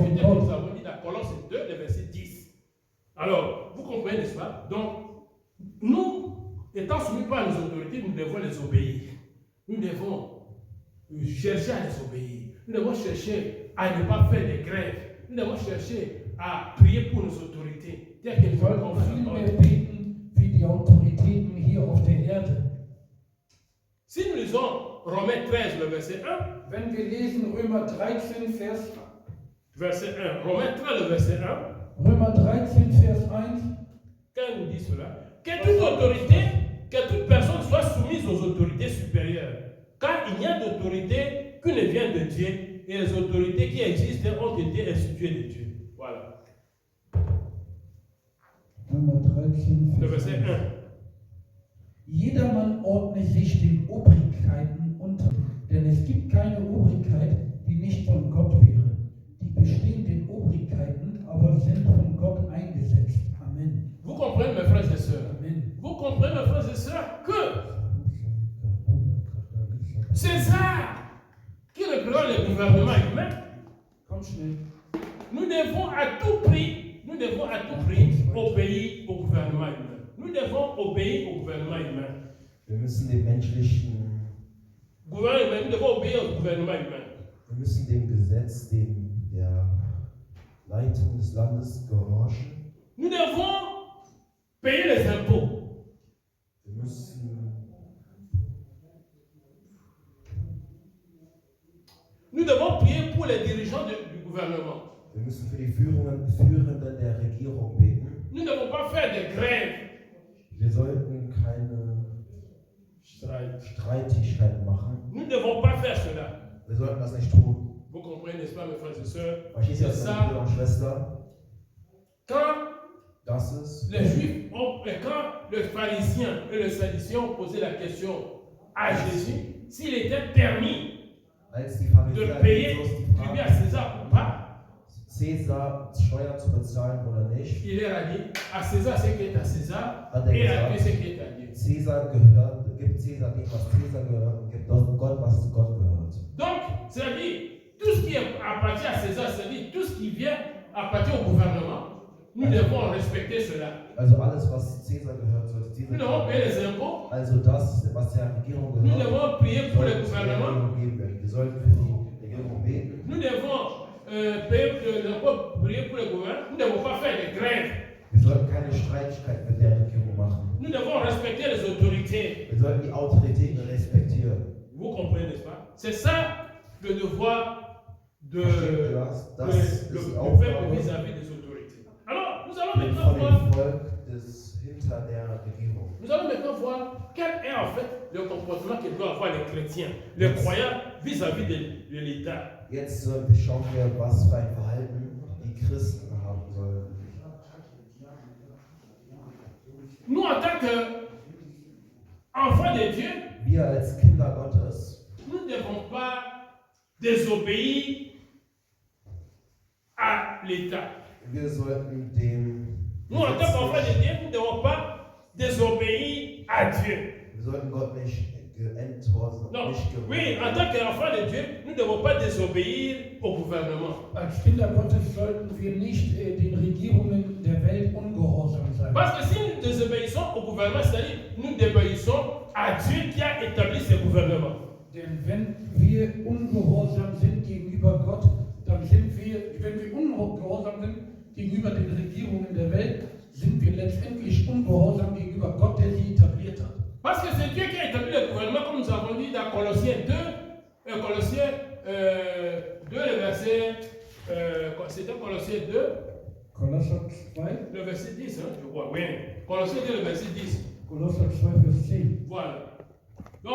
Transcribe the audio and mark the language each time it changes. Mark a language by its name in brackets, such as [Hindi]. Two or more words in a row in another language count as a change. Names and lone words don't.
[French] Nous avons dit dans Colosse 2, le verset 10. Alors, vous comprenez, n'est-ce pas? Donc, nous, étant soumis par nos autorités, nous devons les obéir. Nous devons chercher à les obéir. Nous devons chercher à ne pas faire des grèves. Nous devons chercher à prier pour nos autorités. [German] Wir sollten vielmehr beten wie die Autoritäten hier auf der Erde. [French] Si nous lisons Romains 13, le verset 1, [German] Wenn wir lesen Römer 13, [French] verset 1, Romains 13, le verset 1, [German] Römer 13, Vers 1, [French] quand il nous dit cela, que toute autorité, que toute personne soit soumise aux autorités supérieures, car il n'y a d'autorité qui ne vient de Dieu, et les autorités qui existent ont été instituées de Dieu. Voilà. [German] Römer 13, [French] Le [German] Vers [French] verset 1. 1. [German] Jedermann ordne sich den Obrigkeiten unter, denn es gibt keine Obrigkeit, die nicht von Gott wäre. Die bestehenden Obrigkeiten aber sind von Gott eingesetzt. Amen. [French] Vous comprenez, mes frères et sœurs? Amen. Vous comprenez, mes frères et sœurs, que César, qui représente le gouvernement humain, [German] Komm schnell. [French] nous devons à tout prix obéir au gouvernement humain. Nous devons obéir au gouvernement humain. [German] Wir müssen dem menschlichen, [French] Nous devons obéir au gouvernement humain. [German] wir müssen dem Gesetz, der Leitung des Landes gehorchen. [French] Nous devons payer les impôts. [German] Wir müssen [French] Nous devons prier pour les dirigeants du gouvernement. [German] Wir müssen für die Führenden der Regierung beten. [French] Nous ne devons pas faire de grève. [German] Wir sollten keine Streitigkeiten machen. [French] Nous ne devons pas faire cela. [German] Wir sollten das nicht tun. [French] Vous comprenez, n'est-ce pas, mes frères et sœurs? [German] Verstehst du das, meine Brüder und Schwestern? [French] Quand [German] Das ist, [French] les Juifs quand le pharisien et le sadducéen ont posé la question à Jésus, s'il était permis [German] als die [French] de [German] Pharisäer [French] payer [German] Jesus die [French] tribut à [German] Frage, [French] César ou pas, [German] Cäsar Steuer zu bezahlen oder nicht, [French] il leur a dit à César ce qui est à César [German] hat er [French] et à Dieu [German] gesagt, [French] ce qui est à Dieu. [German] Cäsar gehört, gibt Cäsar dem, was Cäsar gehört, und gibt Gott, was zu Gott gehört. [French] Donc, c'est-à-dire, tout ce qui appartient à César, c'est-à-dire tout ce qui vient appartient au gouvernement, nous devons respecter cela. [German] Also alles, was Cäsar gehört, sollte Cäsar [French] Nous devons payer les [German] gehören. [French] impôts, [German] Also das, was der Regierung [French] nous [German] gehört, [French] devons prier pour le [German] sollte der [French] gouvernement, [German] Regierung gegeben werden. Wir sollten für die Regierung beten. [French] nous devons prier pour le gouvernement, nous ne devons pas faire de grève, [German] Wir sollten keine Streitigkeit mit der Regierung machen. [French] nous devons respecter les autorités. [German] Wir sollten die Autoritäten respektieren. [French] Vous comprenez, n'est-ce pas? C'est ça le devoir de [German] Versteht ihr das? Das [French] le [German] ist die [French] peuple [German] Aufgabe [French] vis-à-vis des autorités. Alors, nous allons maintenant [German] von [French] voir [German] dem Volk hinter der Regierung. [French] Nous allons maintenant voir quel est en fait le comportement que doivent avoir les chrétiens, les croyants vis-à-vis de l'État. [German] Jetzt schauen wir, was für ein Verhalten die Christen haben sollen. [French] Nous, en tant qu'enfants de Dieu, [German] Wir als Kinder Gottes, [French] nous ne devons pas désobéir à l'État. [German] wir sollten dem [French] Nous, en tant qu'enfants de Dieu, nous ne devons pas désobéir à Dieu. [German] wir sollten Gott nicht enthorsam, [French] Non, [German] nicht [French] oui, en tant qu'enfants de Dieu, nous ne devons pas désobéir au gouvernement. [German] Als Kinder Gottes sollten wir nicht den Regierungen der Welt ungehorsam sein. [French] Parce que si nous désobéissons au gouvernement, c'est-à-dire nous désobéissons à Dieu qui a établi ce gouvernement. [German] Denn wenn wir ungehorsam sind gegenüber Gott, dann sind wir, wenn wir ungehorsam sind gegenüber den Regierungen der Welt, sind wir letztendlich ungehorsam gegenüber Gott, der sie etabliert hat. [French] Parce que c'est Dieu qui a établi le gouvernement, comme nous avons dit dans Colossiens 2, Colossiens 2, le verset, c'était Colossiens 2, [German] Kolosser 2, [French] le verset 10, hein, je crois, oui. Colossiens 2, le verset 10. [German] Kolosser 2, Vers 10.